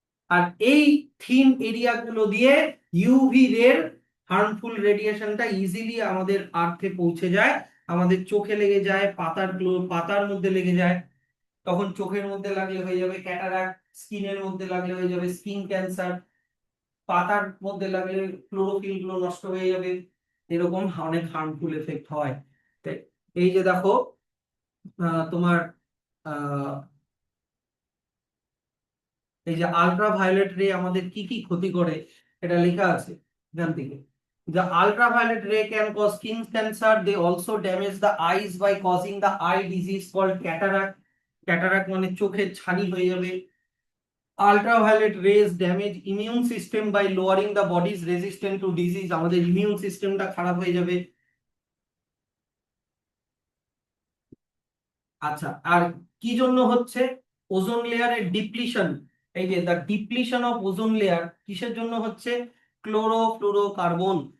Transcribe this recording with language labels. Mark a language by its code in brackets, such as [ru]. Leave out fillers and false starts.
[bn] আর এই thin area গুলো দিয়ে ইউভি রের হার্মফুল রেডিয়েশনটা ইজিলি আমাদের আর্থে পৌঁছে যায়, আমাদের চোখে লেগে যায়, পাতার মধ্যে লেগে যায়, তখন চোখের মধ্যে লাগলে হয়ে যাবে ক্যাটারাক্ট, স্কিনের মধ্যে লাগলে হয়ে যাবে স্কিন ক্যান্সার, পাতার মধ্যে লাগলে ক্লোরোফিল গুলো নষ্ট হয়ে যাবে, এরকম অনেক হার্মফুল এফেক্ট হয়। তো এই যে দেখো তোমার আহ এই যে আল্ট্রাভায়োলেট রে আমাদের কি কি ক্ষতি করে এটা লেখা আছে এখান থেকে। [en] The ultraviolet ray can cause skin cancer. They also damage the eyes by causing the eye disease called cataract. [bn] Cataract মানে চোখের ছানি হয়ে যাবে। [en] Ultraviolet rays damage immune system by lowering the body's resistance to disease. [bn] আমাদের immune সিস্টেমটা খারাপ হয়ে যাবে। আচ্ছা, আর কি জন্য হচ্ছে? ওজোন লেয়ারের ডিপ্লিশন। এই যে [en] the depletion of ozone layer [bn] কিসের জন্য হচ্ছে? ক্লোরোফ্লুরোকার্বন।